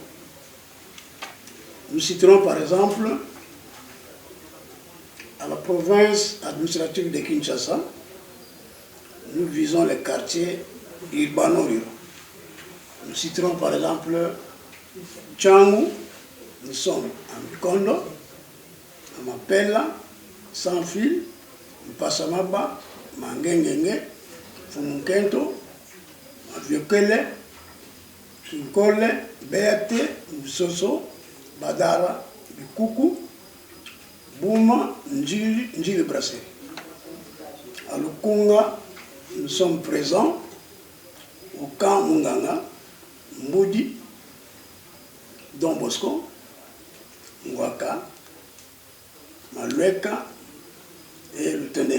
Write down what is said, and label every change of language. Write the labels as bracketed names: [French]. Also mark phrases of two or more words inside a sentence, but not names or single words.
[French] Nous citerons par exemple à la province administrative de Kinshasa, nous visons les quartiers urbano-ruraux. Nous citerons par exemple Tchangu, nous sommes à Mikondo, à Mapela, Sans-Fil, Mpassamaba, Mangengenge, Fumunkento, Maviokele, Kinkole, Beate, Msoso, Badara, Bikuku, Bouma, Njili Brasserie. À Lukunga, nous sommes présents au camp Munganga, Mboudi, Don Bosco, Ngwaka, Malueka et le Tenel.